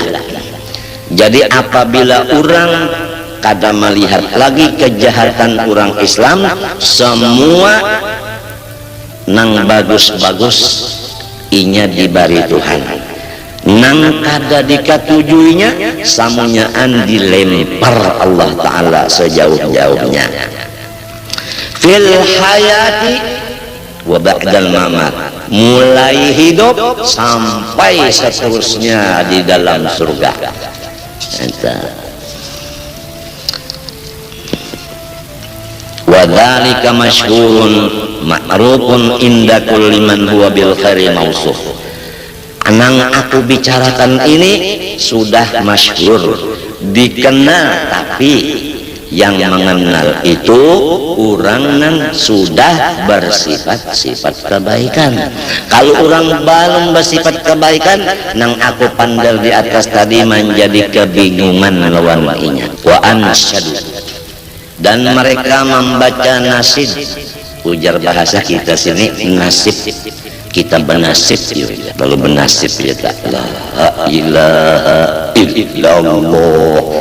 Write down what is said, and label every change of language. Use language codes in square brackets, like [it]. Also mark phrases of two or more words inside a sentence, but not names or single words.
[bjn] Jadi apabila orang kada melihat lagi kejahatan orang Islam, semua nang bagus-bagus inya dibari Tuhan, nang kada dikatujuinya samunyaan dilempar Allah Ta'ala sejauh-jauhnya. [ar] في الحياة وبعد الممات, [id] mulai hidup sampai seterusnya di dalam surga. [ar] وذلك مشهور معروف عند كل من هو بالخير موصوف. [id] Anang aku bicarakan ini sudah masyhur, dikenal, tapi yang mengenal itu orang yang sudah bersifat-sifat kebaikan. Kalau orang belum bersifat kebaikan, [bjn] nang aku pandal di atas tadi menjadi kebingungan lawan inya. [ar] وأنشدوا, [id] dan mereka membaca nasid. Ujar bahasa kita sini nasib, kita bernasib ya. Lalu bernasib ya, [ar] لا إله إلا الله.